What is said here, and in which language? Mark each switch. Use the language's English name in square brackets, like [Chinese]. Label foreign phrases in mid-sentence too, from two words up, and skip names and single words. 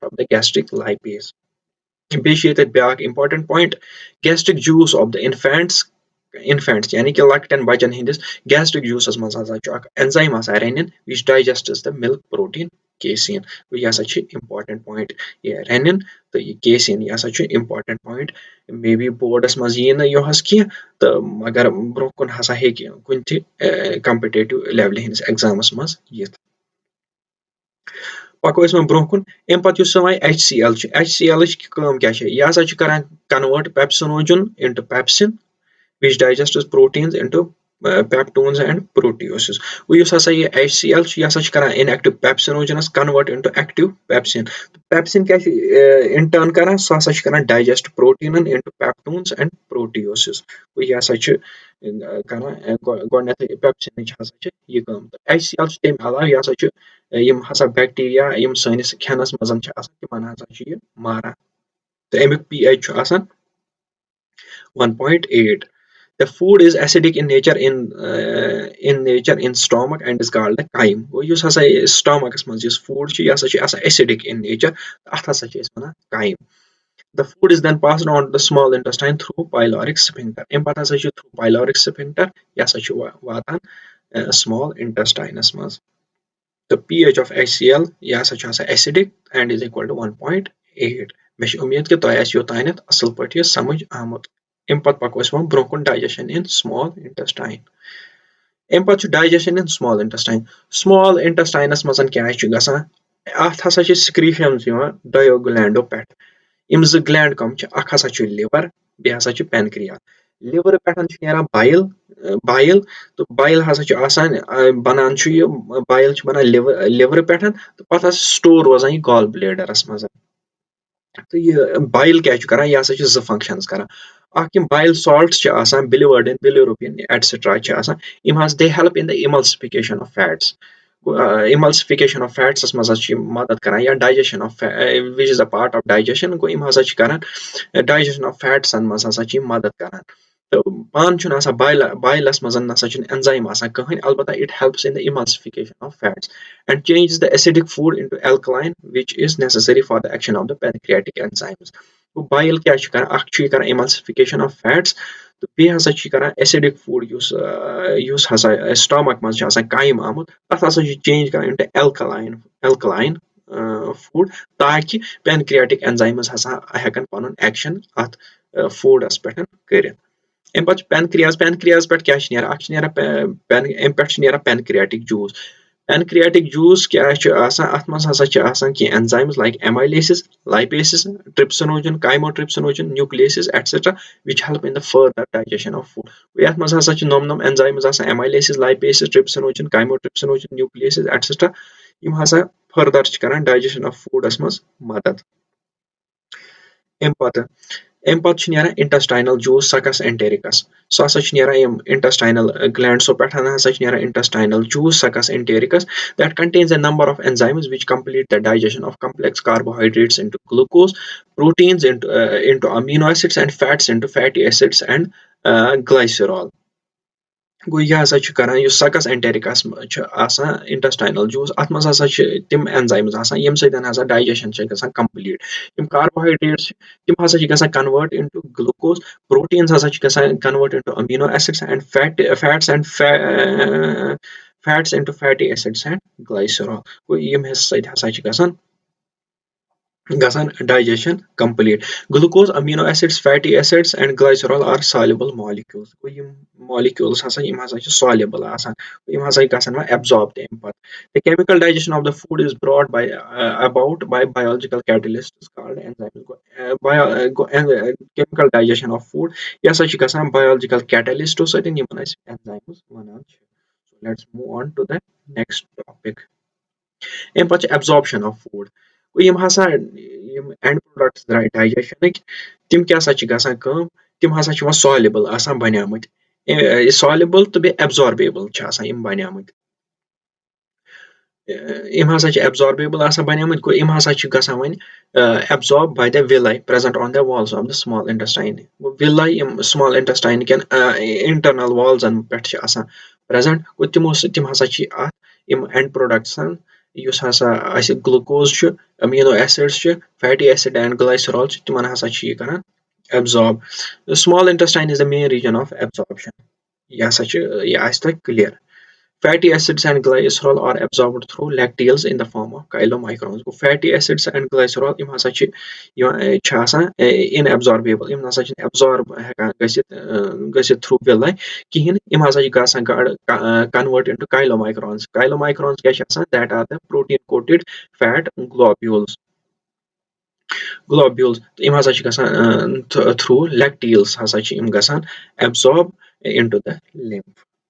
[English] of the gastric lipase [Kashmiri] بیٚیہِ چھُ ییٚتٮ۪تھ بیاکھ [English] important point gastric juice of the infants [Kashmiri] یعنی کہِ لۄکٹٮ۪ن بچن ہٕنٛدِس [English] gastric juice [Kashmiri] منٛز ہسا چھُ اکھ اینزایم آسان [English] rennin which digests the milk protein casein [Kashmiri] یہِ ہسا چھُ [English] important point [Kashmiri] یہِ رینِن تہٕ یہِ کیسین یہِ ہسا چھُ [English] important point may be boards [Kashmiri] منٛز یی نہٕ یِہُس کینٛہہ تہٕ مگر برونٛہہ کُن ہسا ہیٚکہِ کُنہِ تہِ [English] competitive level [Kashmiri] ہٕنٛدِس ایگزامس منٛز یِتھ پکو أسۍ وۄنۍ برونٛہہ کُن اَمہِ پتہٕ یُس وۄنۍ HCl چھُ HClٕچ کٲم کیاہ چھِ یہِ ہسا چھُ کران [English] convert pepsinogen into pepsin which digests proteins into peptones and proteoses [Kashmiri] یُس ہسا یہِ HCl چھُ یہِ ہسا چھُ کران [English] inactive pepsinogenous convert into active pepsin pepsin [Kashmiri] کیاہ چھُ اِنٹٲرن کران سُہ ہسا چھُ کران [English] digest protein into peptones and proteoses [Kashmiri] یہِ ہسا چھُ کران گۄڈٕنیتھٕے پیپسِنٕچ ہسا چھِ یہِ کٲم HCl چھُ تَمہِ علاوٕ یہِ ہسا چھُ یِم ہسا بیکٹیریا یِم سٲنِس کھٮ۪نس منٛز چھِ آسان تِمن ہسا چھُ یہِ ماران تہٕ امیُک pH چھُ آسان [English] 1.8 The food is acidic in nature in stomach and is called the chyme [Kashmiri] یُس ہسا stomachس منٛز یُس food چھُ یہِ ہسا چھُ آسان [English] acidic in nature [Kashmiri] اتھ ہسا چھِ أسۍ وَنان chyme [English] The food is then passed on to the small intestine through pyloric sphincter [Kashmiri] اَمہِ پتہٕ ہسا چھُ [English] through pyloric sphincter [Kashmiri] یہِ ہسا چھُ واتان [English] small intestine [Kashmiri] منٛز [English] The pH of HCl [Kashmiri] یہِ ہسا چھُ آسان [English] acidic and is equal to 1.8 [Kashmiri] مےٚ چھِ اُمید کہِ تۄہہِ آسہِ یوٚتانٮ۪تھ اصل پٲٹھۍ یہِ سمجھ آمُت اَمہِ پتہٕ پکو أسۍ وۄنۍ برونٛہہ کُن [English] digestion in small intestine [Kashmiri] اَمہِ پتہٕ چھُ [English] digestion in small [Kashmiri] انٹسٹاینس منٛز کیاہ چھُ گژھان اتھ ہسا چھِ سکریشنز یِوان دۄیو گلینڈو پٮ۪ٹھ یِم زٕ گلینڈ کم چھِ اکھ ہسا چھُ لِور بیٚیہِ ہسا چھُ پینکریاس لِور پٮ۪ٹھ چھُ نیران بایل تہٕ بایل ہسا چھُ آسان بنان چھُ یہِ بایل چھُ بنان لِورٕ پٮ۪ٹھ تہٕ پتہٕ ہسا سٹور روزان یہِ [English] gall bladder [Kashmiri] منٛز تہٕ یہِ بایل کیاہ چھُ کران یہِ ہسا چھُ زٕ فنکشنز کران اکھ یِم [English] bile salts [Kashmiri] چھِ آسان [English] biliverdin bilirubin etcetera [Kashmiri] چھِ آسان یِم حظ [English] they help in the emulsification of fats emulsification of fats [Kashmiri] منٛز حظ چھِ یِم مدد کران یا [English] digestion of which is a part of digestion [Kashmiri] گوٚو یِم ہسا چھِ کران [English] digestion of fats [Kashmiri] منٛز ہسا چھِ یِم مدد کران تہٕ پانہٕ چھُنہٕ آسان بایلس منٛز نسا چھُنہٕ اینزایم آسان کٕہٕنۍ البتہ [English] it helps in the emulsification of fats and changes the acidic food into alkaline which is necessary for the action of the pancreatic enzymes [Kashmiri] bile کیاہ چھُ کران اکھ چھُ یہِ کران [English] emulsification of fats [Kashmiri] تہٕ بیٚیہِ ہسا چھُ یہِ کران [English] acidic food [Kashmiri] یُس ہسا stomach منٛز چھُ آسان کایم آمُت تتھ ہسا چھُ چینج کران [English] into alkaline food [Kashmiri] تاکہِ [English] pancreatic enzymes [Kashmiri] ہسا ہٮ۪کن پنُن ایکشن اتھ فوڈس پٮ۪ٹھ کٔرِتھ اَمہِ پتہٕ چھُ پینکریاس پٮ۪ٹھ کیاہ چھُ نیران اکھ چھُ نیران اَمہِ پٮ۪ٹھ چھُ نیران [English] pancreatic juice pancreatic juice [Kashmiri] کیاہ چھُ آسان اتھ منٛز ہسا چھِ آسان کینٛہہ [English] enzymes like amylases lipases trypsinogen chymotrypsinogen nucleases etcetera which help in the further digestion of food [Kashmiri] یتھ منٛز ہسا چھِ نوم اینزایمز آسان [English] amylases lipases trypsinogen chymotrypsinogen nucleases etcetera [Kashmiri] یِم ہسا فٔردر چھِ کران [English] digestion of foods [Kashmiri] منٛز مدد اَمہِ پتہٕ چھُ نیران [English] intestinal juice succus entericus [Kashmiri] سُہ ہسا چھُ نیران یِم [English] intestinal glands [Kashmiri] پٮ۪ٹھ ہسا چھُ نیران [English] intestinal juice succus entericus that contains a number of enzymes which complete the digestion of complex carbohydrates into glucose proteins into amino acids and fats into fatty acids and glycerol [Kashmiri] گوٚو یہِ ہسا چھُ کران یُس [Latin] succus entericus [Kashmiri] چھُ آسان [English] intestinal juice [Kashmiri] اتھ منٛز ہسا چھِ تِم اینزایمز آسان ییٚمہِ سۭتۍ ہسا ڈایجیشن چھِ گژھان کمپلیٖٹ یِم کاربوہایڈریٹس چھِ تِم ہسا چھِ گژھان [English] convert into glucose proteins [Kashmiri] ہسا چھِ گژھان [English] convert into amino acids and fats into fatty acids and glycerol [Kashmiri] گوٚو ییٚمہِ سۭتۍ ہسا چھِ گژھان [English] digestion complete glucose amino acids fatty acids and glycerol are soluble molecules [Kashmiri] گوٚو یِم مالِکیوٗلز یِم ہسا چھِ سالبل آسان یِم ہسا گژھن وۄنۍ ایبزارب تہِ اَمہِ پتہٕ [English] The chemical digestion of the food is brought by biological catalysts called enzymes. Chemical digestion of food [Kashmiri] یہِ ہسا چھِ گژھان [English] biological catalysts [Kashmiri] سۭتۍ یِمن أسۍ enzymes وَنان چھِ. [English] So let's move on to the next topic. [Kashmiri] اَمہِ پتہٕ چھِ [English] absorption of food. [Kashmiri] یِم ہسا یِم [English] end products [Kashmiri] درٛاے ڈایجیشنٕکۍ تِم کیاہ سا چھِ گژھان کٲم تِم ہسا چھِ وۄنۍ سالبل آسان بنیمٕتۍ سالبل تہٕ بیٚیہِ ایبزاربیبل چھِ آسان یِم بنیمٕتۍ یِم ہسا چھِ absorbable آسان بَنیمٕتۍ گوٚو یِم ہسا چھِ گژھان وۄنۍ [English] absorb by the villi present on the walls of the small intestine [Kashmiri] گوٚو villi یِم [English] small intestine [Kashmiri] کٮ۪ن [English] internal walls [Kashmiri] پٮ۪ٹھ چھِ آسان present گوٚو تِمو سۭتۍ تِم ہسا چھِ اَتھ یِم [English] end products [Kashmiri] یُس ہسا اَسہِ glucose چھُ [English] amino acids [Kashmiri] چھِ [English] fatty acid and glycerol [Kashmiri] چھِ تِمن ہسا چھِ یہِ کران absorb. [English] The small intestine is the main region of absorption. [Kashmiri] یہِ ہسا چھِ یہِ آسہِ تۄہہِ clear. [English] Fatty acids and glycerol are absorbed through lacteals in the form of chylomicrons. Fatty acids and glycerol [Kashmiri] یِم ہسا چھِ آسان inabsorbable یِم نسا چھِنہٕ absorb ہٮ۪کان گٔژھِتھ [English] through villi [Kashmiri] کِہینۍ یِم ہسا چھِ گژھان [English] convert into chylomicrons. Chylomicrons [Kashmiri] کیاہ چھِ آسان [English] that are the protein coated fat globules. [Kashmiri] یِم ہسا چھِ گژھان [English] through lacteals [Kashmiri] ہسا چھِ یِم گژھان absorb [English] into the lymph.